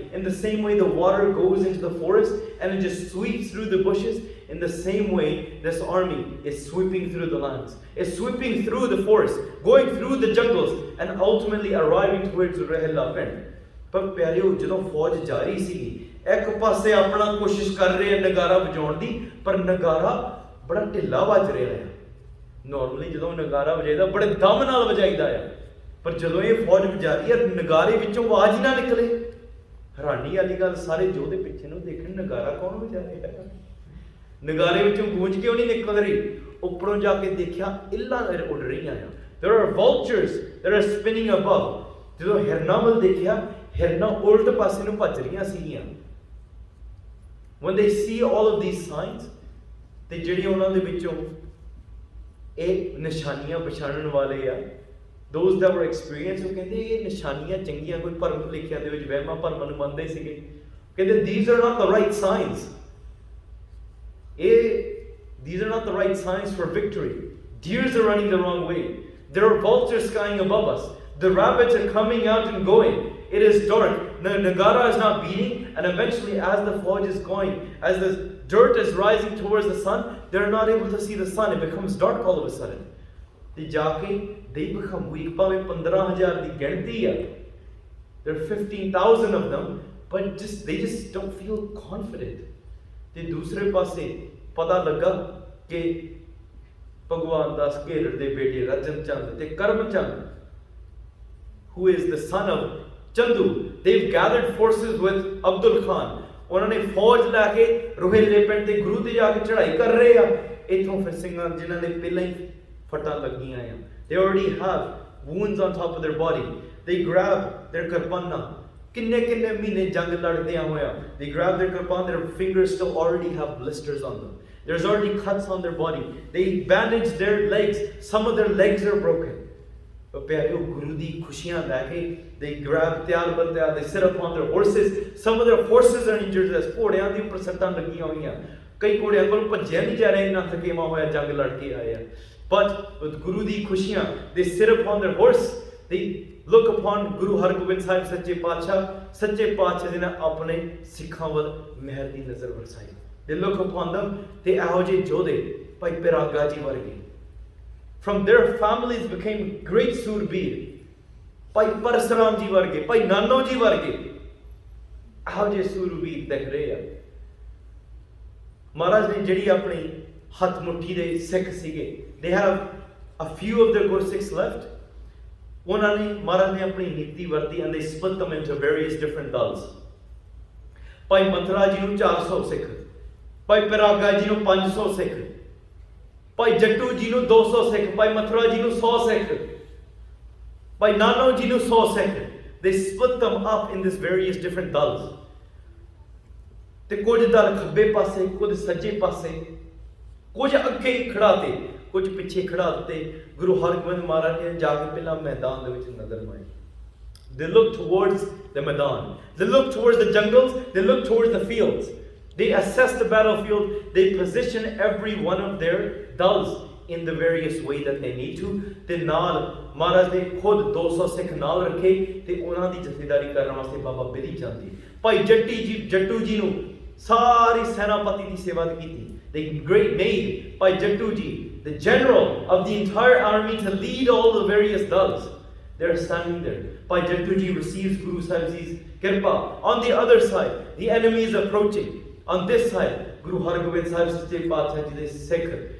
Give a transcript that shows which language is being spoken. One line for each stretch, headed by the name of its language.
English: In the same way the water goes into the forest and it just sweeps through the bushes, in the same way this army is sweeping through the lands, is sweeping through the forest, going through the jungles and ultimately arriving towards Rahilab.
Punjabi: ਪਰ ਪਿਆਰਿਓ, ਜਦੋਂ ਫੌਜ ਜਾ ਰਹੀ ਸੀਗੀ, ਇੱਕ ਪਾਸੇ ਆਪਣਾ ਕੋਸ਼ਿਸ਼ ਕਰ ਰਹੇ ਨਗਾਰਾ ਵਜਾਉਣ ਦੀ, ਪਰ ਨਗਾਰਾ ਬੜਾ ਢਿੱਲਾ ਵੱਜ ਰਿਹਾ ਹੈ। ਨਾਰਮਲੀ ਜਦੋਂ ਨਗਾਰਾ ਵਜਾਈਦਾ ਬੜੇ ਦਮ ਨਾਲ ਵਜਾਈਦਾ ਆ, ਪਰ ਜਦੋਂ ਇਹ ਫੌਜ ਵਜਾ ਰਹੀ ਹੈ, ਨਗਾਰੇ ਵਿੱਚੋਂ ਆਵਾਜ਼ ਹੀ ਨਾ ਨਿਕਲੇ। ਹੈਰਾਨੀ ਵਾਲੀ ਗੱਲ, ਸਾਰੇ ਯੋਧੇ ਪਿੱਛੇ ਨੂੰ ਦੇਖਣ, ਨਗਾਰਾ ਕੌਣ ਵਜਾ ਰਿਹਾ ਹੈ, ਨਗਾਰੇ ਵਿੱਚੋਂ ਗੂੰਜ ਕਿਉਂ ਨਹੀਂ ਨਿਕਲ ਰਹੀ। ਉੱਪਰੋਂ ਜਾ ਕੇ ਦੇਖਿਆ, ਇੱਲਾਂ ਉੱਡ ਰਹੀਆਂ ਆ।
English: There are vultures that are spinning above.
Punjabi: ਜਦੋਂ ਹਿਰਨਾਂ ਵੱਲ ਦੇਖਿਆ, ਹਿਰਨਾਂ ਉਲਟ ਪਾਸੇ ਨੂੰ ਭੱਜ ਰਹੀਆਂ ਸੀਗੀਆਂ।
English: When they see all of these signs,
Punjabi: ਤੇ ਜਿਹੜੇ ਉਹਨਾਂ ਦੇ ਵਿੱਚੋਂ ਇਹ ਨਿਸ਼ਾਨੀਆਂ ਪਛਾਣਨ ਵਾਲੇ ਆ,
English: those that were experienced,
Punjabi: ਉਹ ਕਹਿੰਦੇ ਇਹ ਨਿਸ਼ਾਨੀਆਂ ਚੰਗੀਆਂ, ਕੋਈ ਭਰਮ ਲਿਖਿਆ ਦੇ ਵਿੱਚ ਵਹਿਮਾਂ ਭਰਮਾਂ ਨੂੰ ਮੰਨਦੇ ਸੀਗੇ।
English: ਕਹਿੰਦੇ these are not the right signs. These are not the right signs for victory. Deers are running the wrong way. There are vultures flying above us. The rabbits are coming out and going. It is dark. The Nagara is not beating, and eventually as the fauj is going, as the dirt is rising towards the sun, they're not able to see the sun. It becomes dark all of a sudden. They become weak.
Punjabi: ਭਾਵੇਂ 15,000 ਦੀ ਗਿਣਤੀ ਆ,
English: there are 15,000 of them, but they just don't feel confident.
Punjabi: ਤੇ ਦੂਸਰੇ ਪਾਸੇ ਪਤਾ ਲੱਗਾ ਕਿ ਭਗਵਾਨ ਦਾਸ ਘੇਰੜ ਦੇ ਬੇਟੇ ਰਜਨ ਚੰਦ ਤੇ Karam Chand,
English: who is the son of Chandu, they've gathered forces with Abdul Khan.
Punjabi: ਉਹਨਾਂ ਨੇ ਫੌਜ ਲੈ ਕੇ ਰੋਹਿਲੇ ਪਿੰਡ ਤੇ ਗੁਰੂ ਤੇ ਜਾ ਕੇ ਚੜ੍ਹਾਈ ਕਰ ਰਹੇ ਆ। ਇੱਥੋਂ ਫਿਰ ਸਿੰਘਾਂ ਜਿਨ੍ਹਾਂ ਦੇ ਪਹਿਲਾਂ ਹੀ ਫਟਾਂ ਲੱਗੀਆਂ ਆ,
English: they already have wounds on top of their body, they grab their kirpana.
Punjabi: ਕਿੰਨੇ ਮਹੀਨੇ ਜੰਗ ਲੜਦਿਆਂ ਹੋਇਆ,
English: they grab their kirpan, their fingers still already have blisters on them, there's already cuts on their body, they bandage their legs, some of their legs are broken.
Punjabi: ਪਿਆਰਿਓ, ਗੁਰੂ ਦੀ ਖੁਸ਼ੀਆਂ ਲੈ ਕੇ
English: they grab
Punjabi: ਤਿਆਰ ਬੰਦਿਆਂ,
English: they sit up on their horses, some of their horses are injured, as
Punjabi: ਘੋੜਿਆਂ ਦੀ ਉੱਪਰ ਸੱਟਾਂ ਲੱਗੀਆਂ ਹੋਈਆਂ, ਕਈ ਘੋੜਿਆਂ ਕੋਲ ਭੱਜਿਆ ਨਹੀਂ ਜਾ ਰਿਹਾ, ਇੰਨਾ ਥਕੇਵਾ ਹੋਇਆ, ਜੰਗ ਲੜ ਕੇ ਆਏ ਆ।
English: But with Guru ਦੀ ਖੁਸ਼ੀਆਂ, they sit upon their horse, they look upon Guru Hargobind Sahib
Punjabi: ਸੱਚੇ ਪਾਤਸ਼ਾਹ ਜਿਹਨੇ ਆਪਣੇ ਸਿੱਖਾਂ ਵੱਲ ਮਿਹਰ ਦੀ ਨਜ਼ਰ ਵਰਸਾਈ।
English: They look upon them, they
Punjabi: ਇਹੋ ਜਿਹੇ ਯੋਧੇ ਭਾਈ ਪਿਰਾਗਾ ਜੀ ਵਰਗੇ,
English: from their families became great
Punjabi: ਸੂਰਬੀਰ, ਭਾਈ ਪਰਸਰਾਮ ਜੀ ਵਰਗੇ, ਭਾਈ ਨਾਨੋ ਜੀ ਵਰਗੇ, ਇਹੋ ਜਿਹੇ ਸੂਰਬੀਰ ਦਿਖ ਰਹੇ ਆ। ਮਹਾਰਾਜ ਨੇ ਜਿਹੜੀ ਆਪਣੀ ਹੱਥ ਮੁੱਠੀ ਦੇ ਸਿੱਖ ਸੀਗੇ,
English: they have a few of their Gursikhs left,
Punjabi: ਉਹਨਾਂ ਨੇ ਮਹਾਰਾਜ ਨੇ ਆਪਣੀ ਨੀਤੀ ਵਰਤੀ
English: and they split them into various different dals।
Punjabi: ਭਾਈ ਮਥੁਰਾ ਜੀ ਨੂੰ 400 ਸਿੱਖ, ਭਾਈ ਪਿਰਾਗਾ ਜੀ ਨੂੰ 500 ਸਿੱਖ, ਭਾਈ ਜੱਟੂ ਜੀ ਨੂੰ 200 ਸਿੱਖ, ਭਾਈ ਮਥੁਰਾ ਜੀ ਨੂੰ 100 ਸਿੱਖ, ਭਾਈ ਨਾਨੋ ਜੀ ਨੂੰ 100 ਸਿੱਖ।
English: They split them up in these various different dals।
Punjabi: ਤੇ ਕੁਝ ਦਲ ਖੱਬੇ ਪਾਸੇ, ਕੁਝ ਸੱਜੇ ਪਾਸੇ, ਕੁਝ ਅੱਗੇ ਖੜਾਤੇ, ਕੁਝ ਪਿੱਛੇ ਖੜਾ ਦਿੱਤੇ। ਗੁਰੂ ਹਰਗੋਬਿੰਦ ਮਹਾਰਾਜ ਨੇ ਜਾ ਕੇ ਪਹਿਲਾਂ ਮੈਦਾਨ ਦੇ ਵਿੱਚ ਨਜ਼ਰ ਮਾਰੀ।
English: They look towards the Maidan. They look towards the jungles. They look towards the fields. They assess the battlefield. They position every one of their dals in the various way that they need to.
Punjabi: ਤੇ ਨਾਲ ਮਹਾਰਾਜ ਨੇ ਖੁਦ 200 ਸਿੱਖ ਨਾਲ ਰੱਖੇ ਤੇ ਉਹਨਾਂ ਦੀ ਜਥੇਦਾਰੀ ਕਰਨ ਵਾਸਤੇ ਬਾਬਾ ਬਿਧੀ ਚੰਦ ਜੀ, ਭਾਈ ਜੱਟੂ ਜੀ ਨੂੰ ਸਾਰੀ ਸੈਨਾਪਤੀ ਦੀ ਸੇਵਾ ਕੀਤੀ।
English: They made Bhai Jattu ji the general of the entire army to lead all the various dals. They're standing there. Bhai Jattu ji receives Guru Sahib Ji's kirpa. On the other side, the enemy is approaching. On this side, Guru Hargobind Sahib Sache Paatshah Ji, they Sikh.